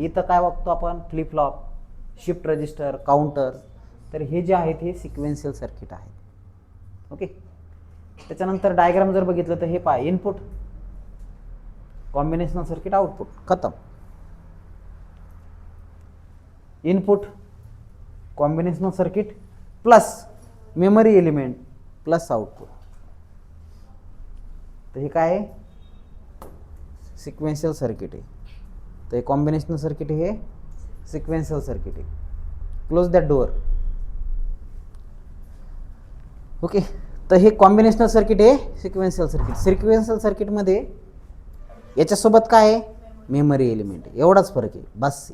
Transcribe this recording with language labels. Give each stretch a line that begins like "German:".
Marathi: इथं काय बघतो आपण, flip flop, shift register, counter. तर हे जे आहेत हे सिक्वेन्शियल सर्किट आहेत. ओके, त्याच्यानंतर डायग्राम जर बघितलं तर हे पाय, इनपुट, कॉम्बिनेशनल सर्किट, आउटपुट, खतम. Input, combinational circuit plus memory element plus output. तर हे काय आहे, सिक्वेन्शियल सर्किट आहे. तर हे कॉम्बिनेशनल सर्किट, हे सिक्वेन्शियल सर्किट आहे.
English: Close that door.
Marathi: ओके, तर हे कॉम्बिनेशनल सर्किट आहे सिक्वेन्शियल सर्किट. सिक्वेन्शियल सर्किटमध्ये याच्यासोबत काय आहे, मेमरी एलिमेंट, एवढाच फरक आहे बस.